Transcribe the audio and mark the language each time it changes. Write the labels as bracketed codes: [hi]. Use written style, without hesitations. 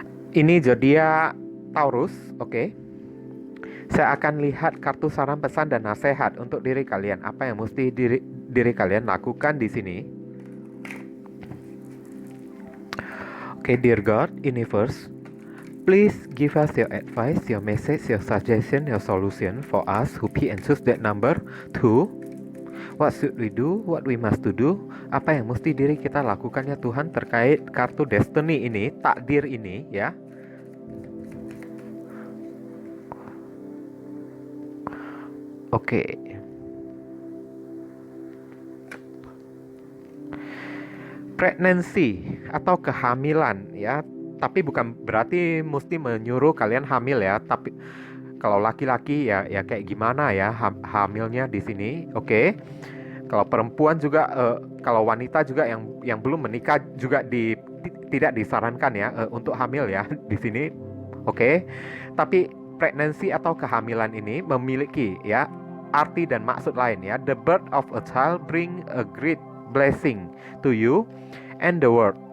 [id] Ini zodiak Taurus, oke. Saya akan lihat kartu saran pesan dan nasihat untuk diri kalian. Apa yang mesti diri kalian lakukan di sini? [en] Oke, dear God, universe, please give us your advice, your message, your suggestion, your solution for us who pick and choose that number 2. What should we do? What we must to do? [id] Apa yang mesti diri kita lakukan ya Tuhan terkait kartu destiny ini, takdir ini ya. Oke. Pregnancy atau kehamilan ya. Tapi bukan berarti mesti menyuruh kalian hamil ya. Tapi kalau laki-laki ya kayak gimana ya hamilnya di sini. Oke. Kalau perempuan juga kalau wanita juga yang belum menikah juga tidak disarankan ya untuk hamil ya di sini. Oke. Tapi pregnancy atau kehamilan ini memiliki ya arti dan maksud lain ya. [en] The birth of a child bring a great blessing to you and the world.